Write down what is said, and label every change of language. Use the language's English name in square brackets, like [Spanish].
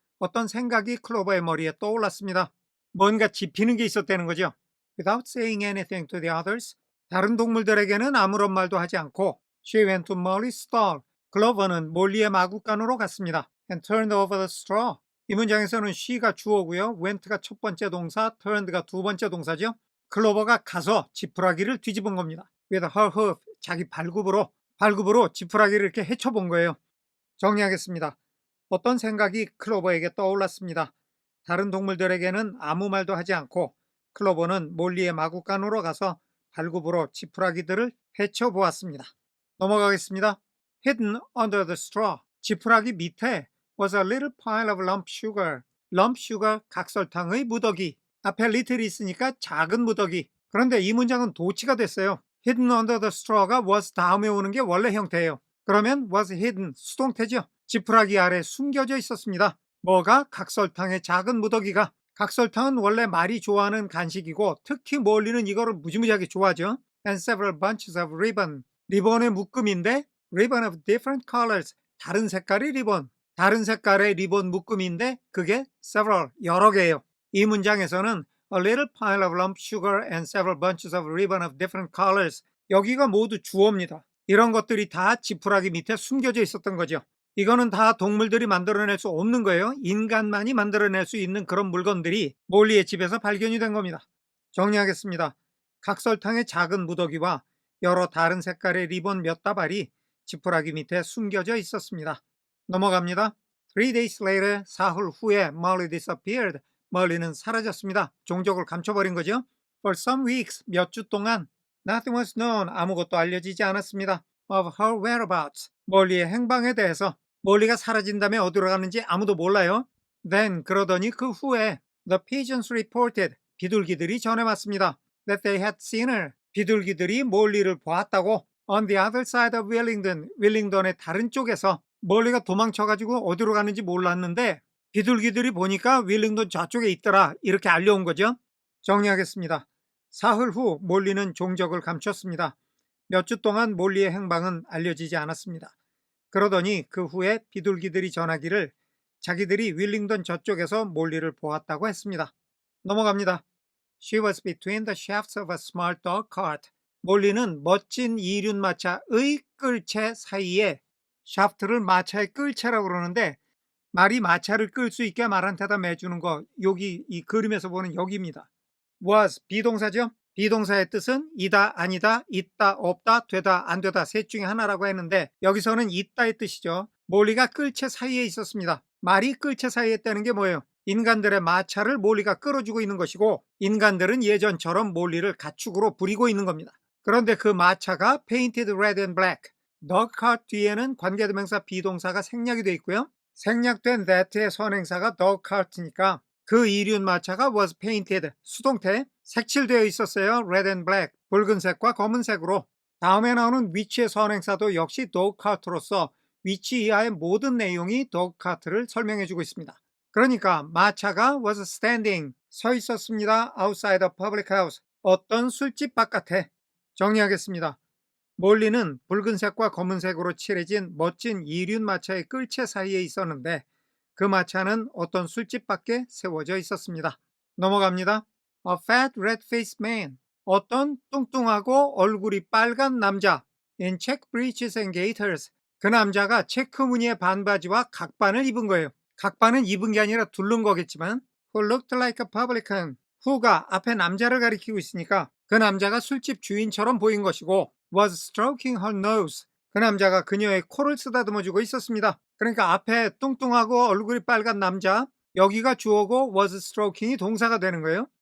[Korean] 어떤 생각이 클로버의 머리에 떠올랐습니다. 뭔가 짚히는 게 있었다는 거죠. [English] Without saying anything to the others, [Korean] 다른 동물들에게는 아무런 말도 하지 않고 [English] She went to Molly's stall. [Korean] 클로버는 몰리의 마구간으로 갔습니다. [English] And turned over the straw. [Korean] 이 문장에서는 she가 주어고요, went가 첫 번째 동사, turned가 두 번째 동사죠. 클로버가 가서 지푸라기를 뒤집은 겁니다. [English] With her hoof, [Korean] 자기 발굽으로 지푸라기를 이렇게 헤쳐본 거예요. 정리하겠습니다. 어떤 생각이 클로버에게 떠올랐습니다. 다른 동물들에게는 아무 말도 하지 않고 클로버는 몰리의 마구간으로 가서 발굽으로 지푸라기들을 헤쳐보았습니다. 넘어가겠습니다. [English] Hidden under the straw. [Korean] 지푸라기 밑에 [English] was a little pile of lump sugar. [Korean] lump sugar, 각설탕의 무더기. 앞에 little이 있으니까 작은 무더기. 그런데 이 문장은 도치가 됐어요. [English] Hidden under the straw [Korean] 가 was 다음에 오는 게 원래 형태예요. 그러면 was hidden, 수동태죠. 지푸라기 아래 숨겨져 있었습니다. 뭐가? 각설탕의 작은 무더기가. 각설탕은 원래 말이 좋아하는 간식이고 특히 몰리는 이거를 무지무지하게 좋아하죠. [English] And several bunches of ribbon. [Korean] 리본의 묶음인데 [English] ribbon of different colors. [Korean] 다른 색깔의 리본. 다른 색깔의 리본 묶음인데 그게 several, 여러 개예요. 이 문장에서는 [English] a little pile of lump sugar and several bunches of ribbon of different colors. [Korean] 여기가 모두 주어입니다. 이런 것들이 다 지푸라기 밑에 숨겨져 있었던 거죠. 이거는 다 동물들이 만들어낼 수 없는 거예요. 인간만이 만들어낼 수 있는 그런 물건들이 몰리의 집에서 발견이 된 겁니다. 정리하겠습니다. 각설탕의 작은 무더기와 여러 다른 색깔의 리본 몇 다발이 지푸라기 밑에 숨겨져 있었습니다. 넘어갑니다. [English] 3 days later, [Korean] 사흘 후에 [English] Molly disappeared. [Korean] 멀리는 사라졌습니다. 종적을 감춰버린 거죠. [English] For some weeks, [Korean] 몇 주 동안 [English] Nothing was known. [Korean] 아무것도 알려지지 않았습니다. [English] Of her whereabouts. [Korean] 몰리의 행방에 대해서. 몰리가 사라진 다음에 어디로 가는지 아무도 몰라요. [English] Then, [Korean] 그러더니 그 후에 [English] The pigeons reported. [Korean] 비둘기들이 전해왔습니다. [English] That they had seen her. [Korean] 비둘기들이 몰리를 보았다고. [English] On the other side of Willingdon. [Korean] 윌링던의 다른 쪽에서. 몰리가 도망쳐가지고 어디로 가는지 몰랐는데 비둘기들이 보니까 윌링던 저쪽에 있더라. 이렇게 알려온 거죠. 정리하겠습니다. 사흘 후 몰리는 종적을 감췄습니다. 몇 주 동안 몰리의 행방은 알려지지 않았습니다. 그러더니 그 후에 비둘기들이 전하기를 자기들이 윌링던 저쪽에서 몰리를 보았다고 했습니다. 넘어갑니다. [English] She was between the shafts of a smart dog cart. [Korean] 몰리는 멋진 이륜마차의 끌채 사이에, 샤프트를 마차의 끌채라고 그러는데 말이 마차를 끌 수 있게 말한테다 매주는 거, 여기 이 그림에서 보는 여기입니다. was, 비동사죠. 비동사의 뜻은 이다, 아니다, 있다, 없다, 되다, 안 되다 셋 중에 하나라고 했는데 여기서는 있다의 뜻이죠. 몰리가 끌채 사이에 있었습니다. 말이 끌채 사이에 있다는 게 뭐예요? 인간들의 마차를 몰리가 끌어주고 있는 것이고 인간들은 예전처럼 몰리를 가축으로 부리고 있는 겁니다. 그런데 그 마차가 [English] painted red and black. [Korean] dog cart 뒤에는 관계대명사 비동사가 생략이 되어 있고요. 생략된 that의 선행사가 dog cart니까 그 이륜 마차가 was painted, 수동태, 색칠되어 있었어요. [English] red and black, [Korean] 붉은색과 검은색으로. 다음에 나오는 which의 선행사도 역시 dog cart로서 which 이하의 모든 내용이 dog cart를 설명해주고 있습니다. 그러니까 마차가 was standing, 서 있었습니다. [English] outside a public house, [Korean] 어떤 술집 바깥에. 정리하겠습니다. 몰리는 붉은색과 검은색으로 칠해진 멋진 이륜 마차의 끌채 사이에 있었는데 그 마차는 어떤 술집 밖에 세워져 있었습니다. 넘어갑니다. [English] A fat red-faced man. [Korean] 어떤 뚱뚱하고 얼굴이 빨간 남자. [English] In check breeches and gaiters. [Korean] 그 남자가 체크 무늬의 반바지와 각반을 입은 거예요. 각반은 입은 게 아니라 두른 거겠지만 [English] Who looked like a publican. [Korean] who가 앞에 남자를 가리키고 있으니까 그 남자가 술집 주인처럼 보인 것이고 [English] was stroking her nose. [Korean] 그 남자가 그녀의 코를 쓰다듬어주고 있었습니다. 그러니까 앞에 뚱뚱하고 얼굴이 빨간 남자, 여기가 주어고 was stroking이 동사가 되는 거예요.